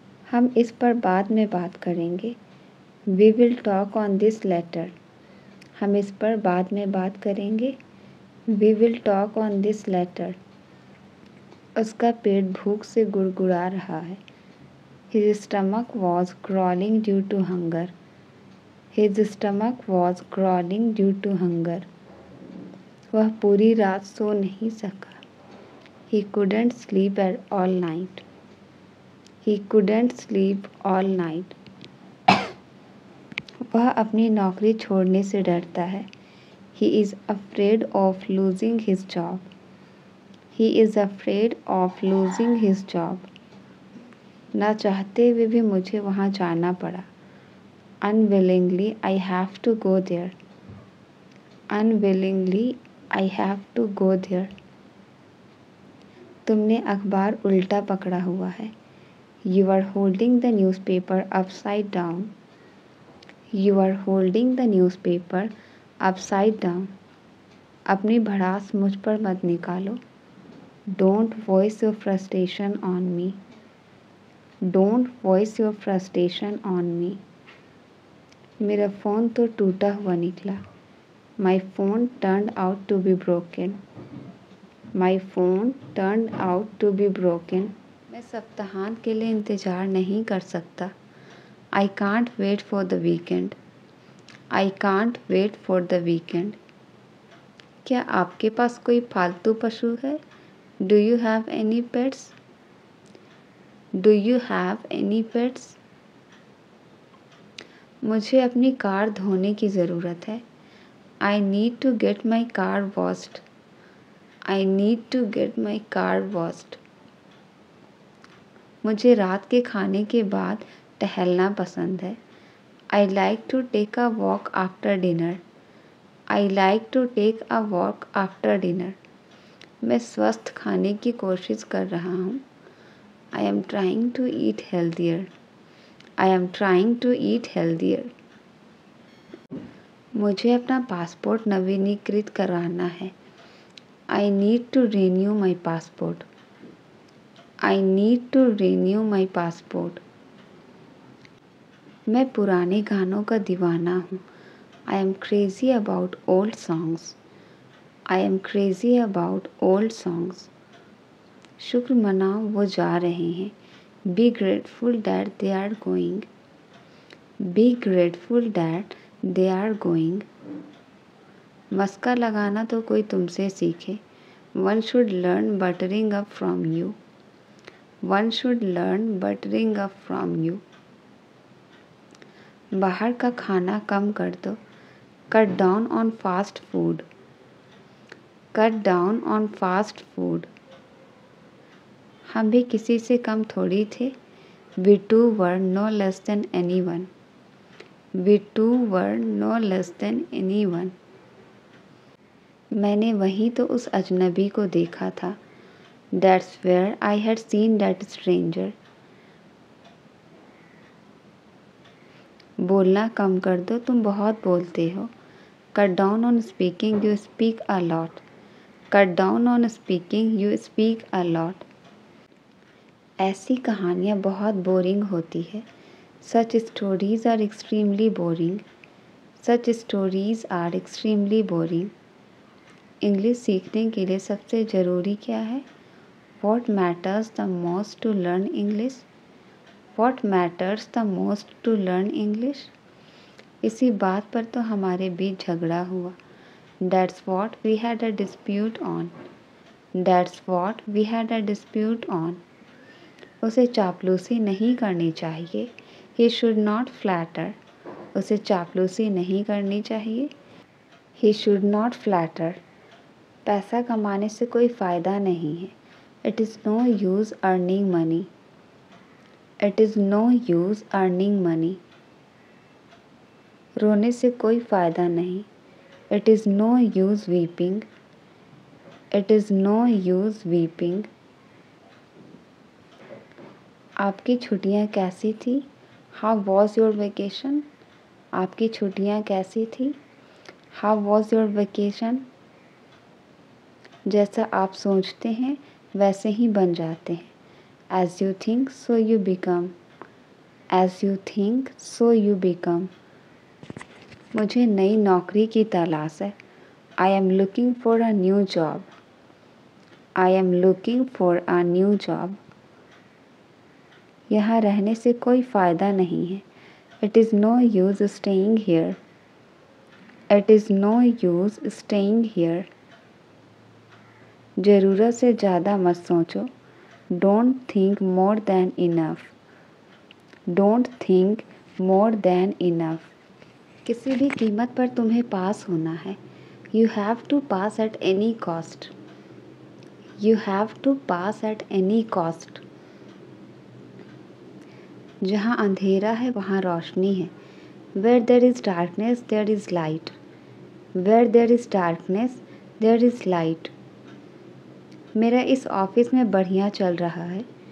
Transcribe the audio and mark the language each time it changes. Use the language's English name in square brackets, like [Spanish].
[Hindi] हम इस पर बाद में बात करेंगे। [English] We will talk on this letter. [Hindi] हम इस पर बाद में बात करेंगे। [English] We will talk on this later. [Hindi] उसका पेट भूख से गुड़गुड़ा रहा है। [English] His stomach was growling due to hunger. His stomach was growling due to hunger. [Hindi] वह पूरी रात सो नहीं सका। [English] He couldn't sleep all night. He couldn't sleep all night. [Hindi] वह अपनी नौकरी छोड़ने से डरता है। [English] He is afraid of losing his job. He is afraid of losing his job. [Hindi] ना चाहते हुए भी मुझे वहाँ जाना पड़ा। [English] Unwillingly I have to go there. Unwillingly I have to go there. [Hindi] तुमने अखबार उल्टा पकड़ा हुआ है। [English] You are holding the newspaper upside down. You are holding the newspaper upside down. [Hindi] अपनी भड़ास मुझ पर मत निकालो। [English] Don't voice your frustration on me. Don't voice your frustration on me. [Hindi] मेरा फ़ोन तो टूटा हुआ निकला। [English] My phone turned out to be broken. My phone turned out to be broken. [Hindi] मैं सप्ताहांत के लिए इंतज़ार नहीं कर सकता। [English] I can't wait for the weekend. I can't wait for the weekend. [Hindi] क्या आपके पास कोई पालतू पशु है? [English] Do you have any pets? Do you have any pets? [Hindi] मुझे अपनी कार धोने की ज़रूरत है। [English] I need to get my car washed. I need to get my car washed. [Hindi] मुझे रात के खाने के बाद टहलना पसंद है। [English] I like to take a walk after dinner. I like to take a walk after dinner. [Hindi] मैं स्वस्थ खाने की कोशिश कर रहा हूँ। [English] I am trying to eat healthier. I am trying to eat healthier. [Hindi] मुझे अपना पासपोर्ट नवीनीकृत कराना है। [English] I need to renew my passport. I need to renew my passport. [Hindi] मैं पुराने गानों का दीवाना हूँ। [English] I am crazy about old songs. I am crazy about old songs. [Hindi] शुक्र मनाओ वो जा रहे हैं। [English] Be grateful that they are going. Be grateful that they are going. [Hindi] मस्का लगाना तो कोई तुमसे सीखे। [English] One should learn buttering up from you. One should learn buttering up from you. [Hindi] बाहर का खाना कम कर दो। [English] Cut down on fast food. Cut down on fast food. [Hindi] हम भी किसी से कम थोड़ी थे। [English] We too were no less than anyone. We too were no less than anyone. [Hindi] मैंने वहीं तो उस अजनबी को देखा था। [English] That's where I had seen that stranger. [Hindi] बोलना कम कर दो, तुम बहुत बोलते हो। [English] Cut down on speaking, you speak a lot. Cut down on speaking, you speak a lot. [Hindi] ऐसी कहानियाँ बहुत बोरिंग होती है। [English] Such stories are extremely boring. Such stories are extremely boring. [Hindi] English सीखने के लिए सबसे ज़रूरी क्या है? [English] What matters the most to learn English? What matters the most to learn English? [Hindi] इसी बात पर तो हमारे बीच झगड़ा हुआ। [English] That's what we had a dispute on. That's what we had a dispute on. [Hindi] उसे चापलूसी नहीं करनी चाहिए। [English] He should not flatter. [Hindi] उसे चापलूसी नहीं करनी चाहिए। [English] He should not flatter. [Hindi] पैसा कमाने से कोई फ़ायदा नहीं है। [English] It is no use earning money. It is no use earning money. [Hindi] रोने से कोई फ़ायदा नहीं। [English] It is no use weeping. It is no use weeping. [Hindi] आपकी छुट्टियाँ कैसी थी? [English] How was your vacation? [Hindi] आपकी छुट्टियाँ कैसी थी? [English] How was your vacation? [Hindi] जैसा आप सोचते हैं वैसे ही बन जाते हैं। [English] As you think, so you become. As you think, so you become. [Hindi] मुझे नई नौकरी की तलाश है। [English] I am looking for a new job. I am looking for a new job. [Hindi] यहाँ रहने से कोई फ़ायदा नहीं है। [English] It is no use staying here. It is no use staying here. [Hindi] ज़रूरत से ज़्यादा मत सोचो। [English] Don't think more than enough. Don't think more than enough. [Hindi] किसी भी कीमत पर तुम्हें पास होना है। [English] You have to pass at any cost. You have to pass at any cost. [Hindi] जहाँ अंधेरा है वहाँ रोशनी है। [English] Where there is darkness, there is light. Where there is darkness, there is light. [Hindi] मेरा इस ऑफ़िस में बढ़िया चल रहा है।